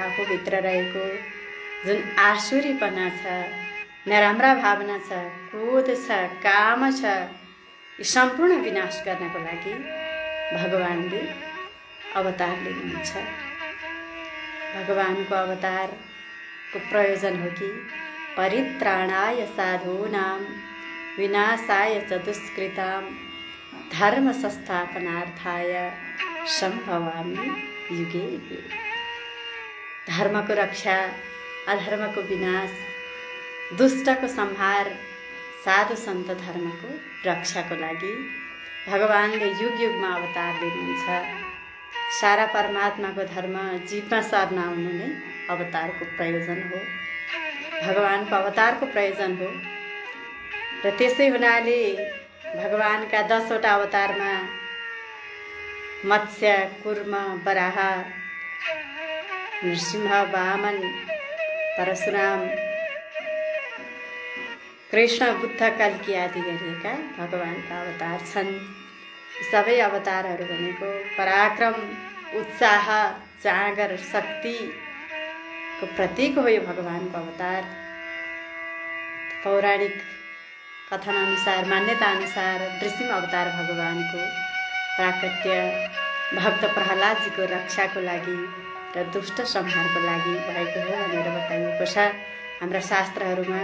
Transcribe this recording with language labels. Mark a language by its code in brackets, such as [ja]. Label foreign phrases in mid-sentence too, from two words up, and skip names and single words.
[ne] आफूभित्र रहेको जुन आसुरीपना छ, नराम्रा भावना छ, क्रोध छ, काम छ, यी सम्पूर्ण विनाश गर्नको लागि भगवानले अवतार लिनुहुन्छ। भगवानको अवतारको प्रयोजन हो कि [sa] परित्राणाय साधूनां विनाशाय च दुष्कृतां धर्म संस्थापनार्थाय सम्भवामि युगे युगे। [ne] धर्मको रक्षा, अधर्मको विनाश, दुष्टको संहार, साधु सन्त धर्मको रक्षाको लागि भगवानले युग युगमा अवतार लिनुहुन्छ। सारा परमात्माको धर्म जीवमा सर्न आउनु नै अवतारको प्रयोजन हो, भगवानको अवतारको प्रयोजन हो। र त्यसै हुनाले भगवानका 10वटा अवतारमा मत्स्य, कुर्म, वराह, नृसिंह, वामन, परशुराम, कृष्ण, बुद्ध, कल्की आदि गरिएका भगवानका अवतार छन्। सबै अवतारहरू भनेको पराक्रम, उत्साह, जाँगर, शक्तिको प्रतीक हो यो भगवानको अवतार। पौराणिक कथनानुसार, मान्यताअनुसार नृसिंह अवतार भगवानको प्राकट्य भक्त प्रहलादजीको रक्षाको लागि र दुष्ट संहारको लागि भएको हो भनेर बताइएको छ हाम्रा शास्त्रहरूमा।